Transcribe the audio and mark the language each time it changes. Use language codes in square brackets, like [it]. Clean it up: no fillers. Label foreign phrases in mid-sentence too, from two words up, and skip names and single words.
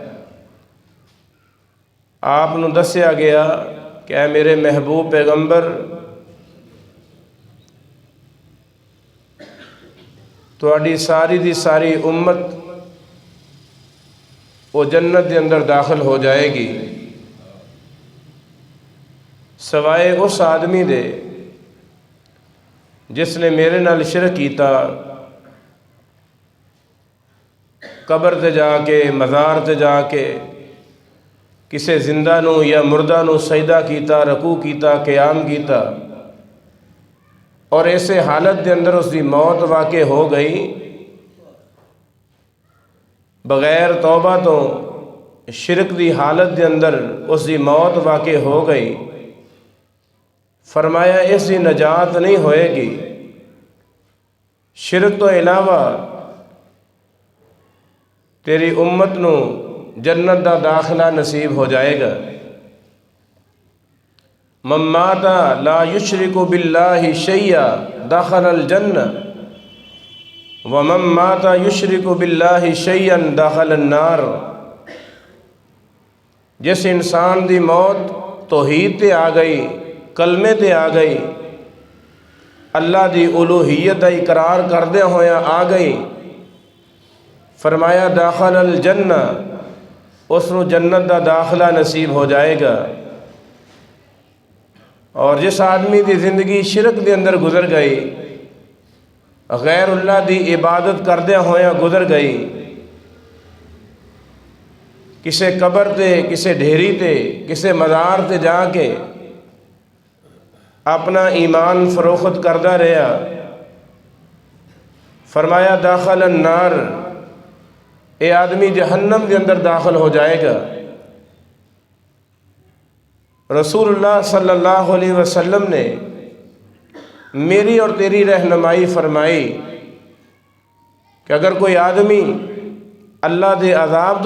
[pa] آپ نو دسیا گیا کہ اے میرے محبوب پیغمبر، تواڈی ساری دی ساری امت وہ جنت دے اندر داخل ہو جائے گی سوائے اس آدمی دے جس نے میرے نال شرک کیتا، قبر تے جا کے، مزار تے جا کے کسے زندہ نو یا مردہ نو سجدہ کیتا، رکوع کیتا، قیام کیتا، اور ایسے حالت دے اندر اس دی موت واقع ہو گئی بغیر توبہ تو، شرک دی حالت دے اندر اس دی موت واقع ہو گئی، فرمایا اس دی نجات نہیں ہوئے گی، شرک تو علاوہ تیری امت نو جنت دا داخلہ نصیب ہو جائے گا۔ [ar] من مات لا یشرک باللہ شیئا دخل الجنہ ومن مات یشرک باللہ شیئا دخل النار۔ [pa] جس انسان دی موت توحید تے آ گئی، کلمے تے آ گئی، اللہ دی الوہیت دا اقرار کردے ہویا آ گئی، فرمایا [ar] داخل الجنہ، [pa] اس نو جنت دا داخلہ نصیب ہو جائے گا۔ اور جس آدمی دی زندگی شرک دے اندر گزر گئی، غیر اللہ دی عبادت کردے ہویا گزر گئی، کسے قبر تے، کسے ڈھیری تے، کسے مزار تے جا کے اپنا ایمان فروخت کردہ رہا، فرمایا [ar] داخل النار، [pa] اے آدمی جہنم کے اندر داخل ہو جائے گا۔ رسول اللہ [ar] صلی اللہ علیہ وسلم [pa] نے میری اور تیری رہنمائی فرمائی کہ اگر کوئی آدمی اللہ دے عذاب تو